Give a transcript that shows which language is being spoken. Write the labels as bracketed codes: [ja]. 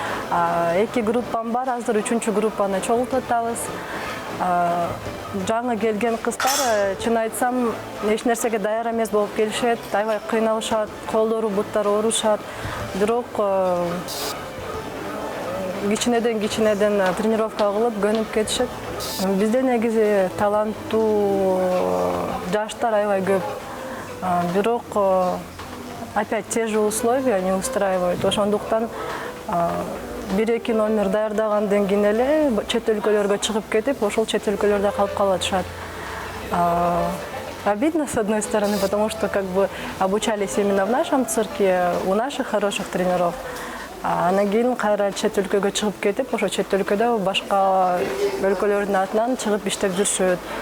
[ky] 2 группам бар, азыр 3-чү группаны чогултуп атабыз. Жаңы келген кыздар, чын айтсам, эч нерсеге даяр эмес болуп келишет, аябай кыйналышат, колдору, буттары оорушат. Бирок кичинеден тренировка кылып көнүп кетишет. Бизде негизи таланттуу жаштар аябай көп. [ru] Бирок опять те же условия не устраивают. [ky] Ошондуктан 1-2 номер даярдагандан кийин эле чет өлкөлөргө чыгып кетип, ошол чет өлкөлөрдө калып калышат. [ru] Обидно с одной стороны, потому что как бы обучались именно в нашем цирке, у наших хороших тренеров. [ky] Анан кийин кайра чет өлкөгө чыгып кетип, ошо чет өлкөдө башка өлкөлөрдүн атынан чыгып иштеп жүрүшөт.